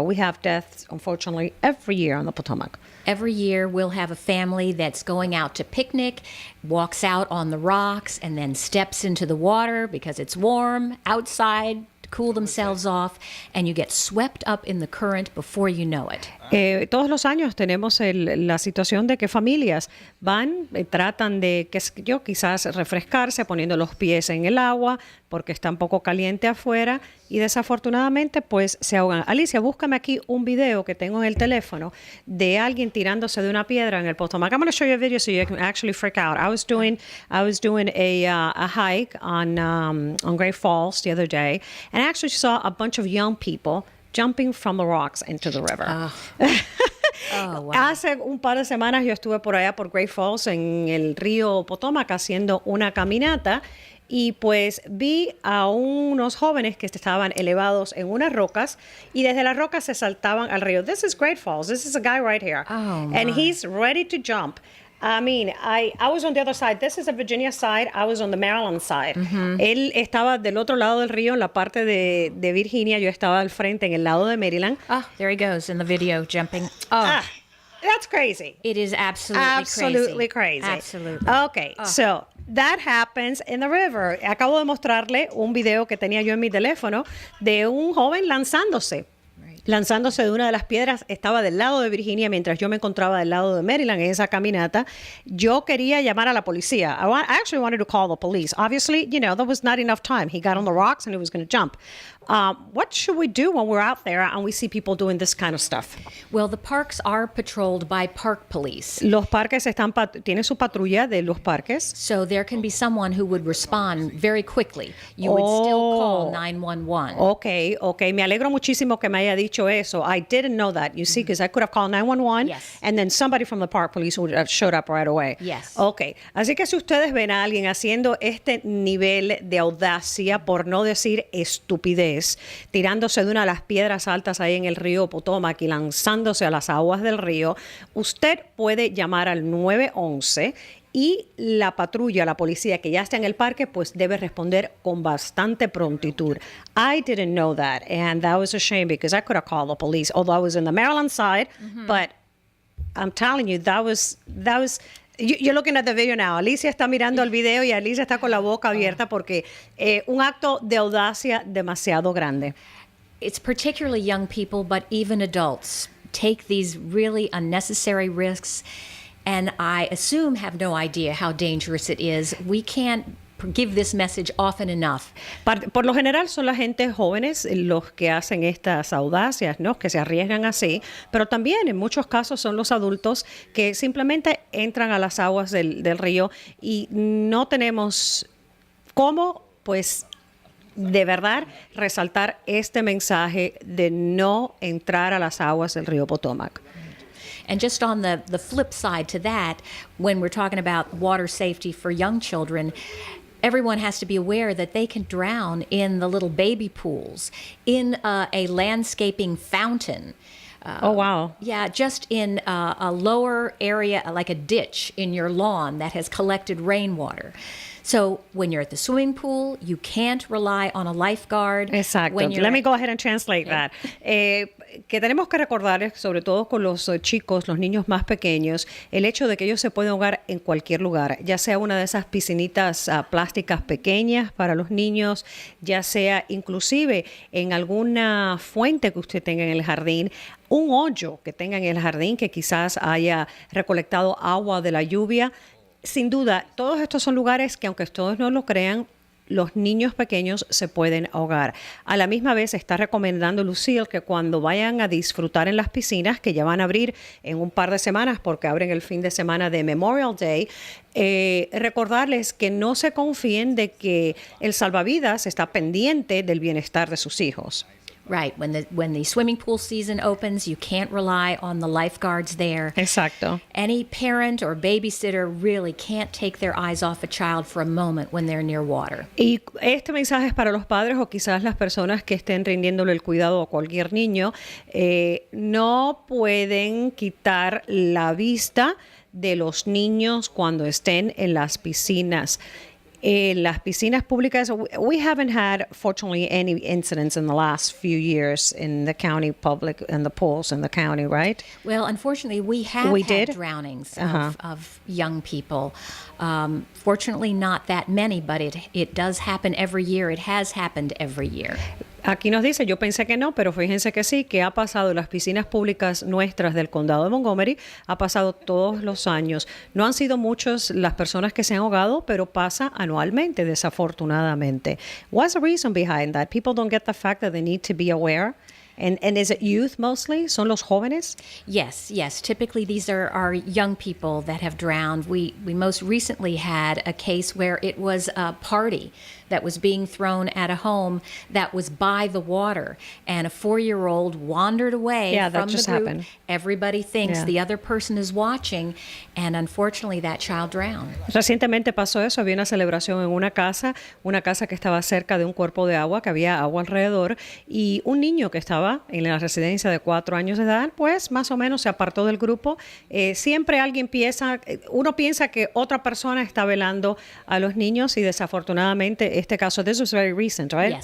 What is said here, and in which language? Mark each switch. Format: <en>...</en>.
<en>We have deaths, unfortunately, every year on the Potomac. Every year, we'll have a family that's going out to picnic, walks out on the rocks, and then steps into the water because it's warm outside to cool themselves off, and you get swept up in the current before you know it.</en> <es>Todos los años tenemos la situación de que familias van, tratan de, quizás refrescarse poniendo los pies en el agua porque está un poco caliente afuera y desafortunadamente pues se ahogan. Alicia, búscame aquí un video que tengo en el teléfono de alguien tirándose de una piedra en el Potomac.</es> <en>I'm going to show you a video so you can actually freak out. I was doing a hike on Great Falls the other day, and I actually saw a bunch of young people jumping from the rocks into the river. Oh, wow.</en> <es>Hace un par de semanas yo estuve por allá por Great Falls en el río Potomac haciendo una caminata y pues vi a unos jóvenes que estaban elevados en unas rocas y desde las rocas se saltaban al río.</es> <en>This is Great Falls. This is a guy right here. Oh, and my. he's ready to jump. I mean, I was on the other side. This is the Virginia side. I was on the Maryland side.</en> <es>Él estaba del otro lado del río, en la parte de Virginia. Yo estaba al frente, en el lado de Maryland.</es> <en>Oh, there he goes in the video jumping. Oh, That's crazy. it is absolutely crazy. Absolutely. Okay, so that happens in the river.</en> <es>Acabo de mostrarle un video que tenía yo en mi teléfono de un joven lanzándose de una de las piedras. Estaba del lado de Virginia mientras yo me encontraba del lado de Maryland en esa caminata. Yo quería llamar a la policía.</es> <en>I actually wanted to call the police. Obviously, there was not enough time. He got on the rocks and he was going to jump. What should we do when we're out there and we see people doing this kind of stuff? Well, the parks are patrolled by park police.</en> <es>Los parques tienen su patrulla de los parques.</es> <en>So there can be someone who would respond very quickly. You would still call 911. Okay.</en> <es>Me alegro muchísimo que me haya dicho eso.</es> <en>I didn't know that, you see, because I could have called 911 Yes. and then somebody from the park police would have showed up right away. Yes. Okay.</en> <es>Así que si ustedes ven a alguien haciendo este nivel de audacia, por no decir estupidez, tirándose de una de las piedras altas ahí en el río Potomac y lanzándose a las aguas del río, usted puede llamar al 911 y la patrulla, la policía que ya está en el parque, pues debe responder con bastante prontitud.</es> <en>I didn't know that, and that was a shame because I could have called the police, although I was in the Maryland side, but I'm telling you, that was you're looking at the video now.</en> <es>Alicia está mirando el video y Alicia está con la boca abierta porque un acto de audacia demasiado grande.</es> <en>It's particularly young people, but even adults take these really unnecessary risks, and I assume have no idea how dangerous it is. We can't give this message often enough.</en> <es>Por lo general son la gente jóvenes los que hacen estas audacias, ¿no? Que se arriesgan así, pero también en muchos casos son los adultos que simplemente entran a las aguas del río y no tenemos cómo, pues, de verdad resaltar este mensaje de no entrar a las aguas del río Potomac.</es> <en>And just on the flip side to that, when we're talking about water safety for young children, everyone has to be aware that they can drown in the little baby pools, in a landscaping fountain. Oh, wow. Yeah, just in a lower area, like a ditch in your lawn that has collected rainwater. So when you're at the swimming pool, you can't rely on a lifeguard.</en> <es>Exacto.</es> <en>When you're Let me go ahead and translate that.</en> <es>Que tenemos que recordarles, sobre todo con los chicos, los niños más pequeños, el hecho de que ellos se pueden ahogar en cualquier lugar, ya sea una de esas piscinitas plásticas pequeñas para los niños, ya sea inclusive en alguna fuente que usted tenga en el jardín, un hoyo que tenga en el jardín que quizás haya recolectado agua de la lluvia. Sin duda, todos estos son lugares que, aunque todos no lo crean, los niños pequeños se pueden ahogar. A la misma vez está recomendando Lucille que cuando vayan a disfrutar en las piscinas, que ya van a abrir en un par de semanas porque abren el fin de semana de Memorial Day, recordarles que no se confíen de que el salvavidas está pendiente del bienestar de sus hijos.</es> <en>Right. When the swimming pool season opens, you can't rely on the lifeguards there.</en> <es>Exacto.</es> <en>Any parent or babysitter really can't take their eyes off a child for a moment when they're near water.</en> <es>Y este mensaje es para los padres o quizás las personas que estén rindiéndole el cuidado a cualquier niño. No pueden quitar la vista de los niños cuando estén en las piscinas. Las piscinas públicas,</es> <en>we haven't had, fortunately, any incidents in the last few years in the county public and the pools in the county, right? Well, unfortunately, we had drownings of young people. Fortunately, not that many, but it does happen every year. It has happened every year.</en> <es>Aquí nos dice, yo pensé que no, pero fíjense que sí, que ha pasado en las piscinas públicas nuestras del condado de Montgomery, ha pasado todos los años. No han sido muchos las personas que se han ahogado, pero pasa anualmente, desafortunadamente.</es> <en>What's the reason behind that? People don't get the fact that they need to be aware. And is it youth mostly?</en> <es>¿Son los jóvenes?</es> <en>Yes. Typically, these are young people that have drowned. We most recently had a case where it was a party that was being thrown at a home that was by the water, and a 4-year-old wandered away from the group. Happened. Everybody thinks the other person is watching, and unfortunately, that child drowned.</en> <es>Recientemente pasó eso, había una celebración en una casa que estaba cerca de un cuerpo de agua, que había agua alrededor, y un niño que estaba en la residencia de 4 años de edad, pues más o menos se apartó del grupo. Siempre uno piensa que otra persona está velando a los niños y desafortunadamente este caso,</es> <en>this was very recent, right?</en>